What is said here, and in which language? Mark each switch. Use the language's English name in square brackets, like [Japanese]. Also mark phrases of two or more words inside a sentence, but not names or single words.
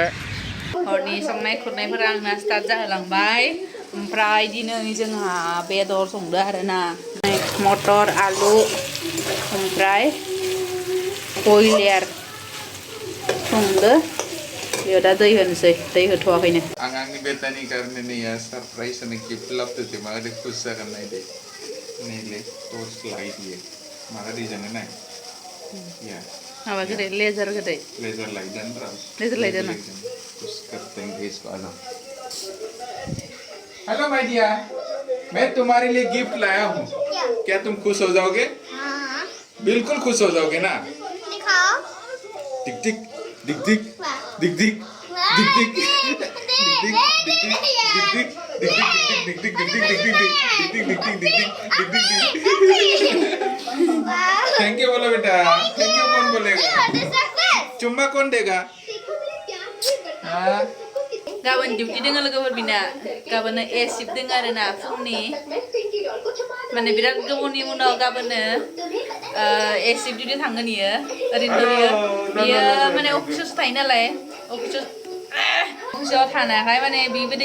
[Bodo] हरनि संनाय खुरनायफोरा आंना स्टार्ट जाहोलांबाय ओमफ्राय दिनै जोंहा बेदर संदो आरोना मटर आलु ओमफ्राय बयलार संदो बेयाव दा दै होनोसै दै होथ'वाखैनो आं आंनि बेटानि कारणे नैया सरप्राइज होनो गिफ्ट लाबोदो माबायदि खुश जागोन नायदो नैले [English] torch light [Bodo] बियो माबायदि जोङो नाय माबा गोदै [English] laser light hello my dear [Hindi] मैं तुम्हारे लिए गिफ्ट लाया हूँ क्या तुम खुश हो जाओगे हाँ बिल्कुल खुश हो जाओगे ना दिखाओ टिक टिक दिख दिख दिख दिख दिख दिख [English] thank you [Hindi] बोलो बेटा [English] thank you [Hindi] कौन बोलेगा चुम्मा कौन देगा [Bodo] गाबोन डिउटि दोङो लोगोफोर बिना गाबोन [English] A shift [Bodo] दोङो आरोना फुंनि माने बिराद गोबावनि उनाव गाबोन [English] A shift [Bodo] डिउटि थांगोन इयो ओरैनो बियो माने अफिसावसो थायो नालाय अफिसाव थानायखाय माने बेबायदि